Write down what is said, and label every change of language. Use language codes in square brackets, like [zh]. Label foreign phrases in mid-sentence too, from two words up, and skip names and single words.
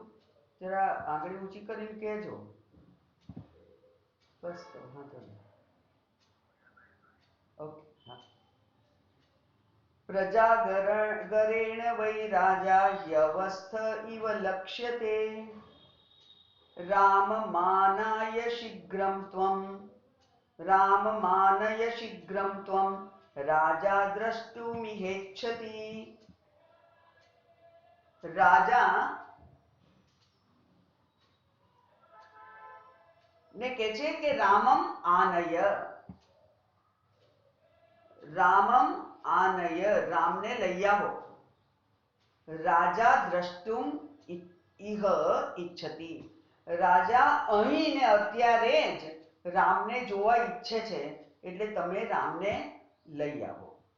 [gu] જરા આંગળી ઊંચી કરીને કહેજો. બસ તો વાંધો નહીં. ઓકે, હા. [sa] પ્રજાગરેણ વૈ રાજા યવસ્થ ઇવ લક્ષ્યતે, राममानाय शीघ्रं त्वं राममानय शीघ्रं त्वं राजा द्रष्टुमिहेच्छति। [gu] રાજા ને કહે છે કે [sa] રામમ આનય, રામમ આનય, [gu] રામને લઈ આવો. [sa] રાજા દ્રષ્ટુમ ઇહ ઈચ્છતિ, [gu] રાજા અહીં ને અત્યારે જ રામને જોવા ઈચ્છે છે, એટલે તમે રામને લઈ આવો.